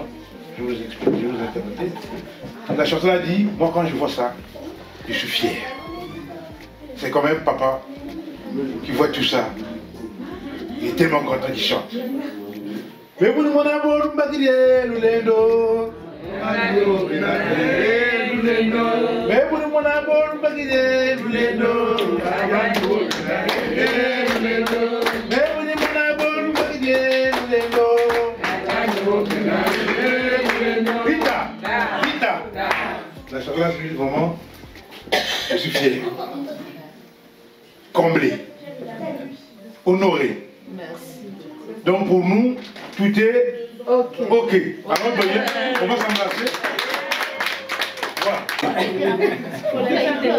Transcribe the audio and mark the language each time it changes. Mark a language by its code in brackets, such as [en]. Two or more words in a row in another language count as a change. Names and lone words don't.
[fr] Je vous explique, je vais vous interpréter. La chanson a dit, moi quand je vois ça, je suis fier. C'est quand même papa qui voit tout ça. Il est tellement content qu'il chante. Mais vous mon amour, l'ulendo. Mais vous mon amour, l'ulendo. Vita, vita. La chanson là, vraiment, je suis fier. Comblé. Honoré. Merci. Donc pour nous, tout est ok. Alors on va s'embrasser. Voilà.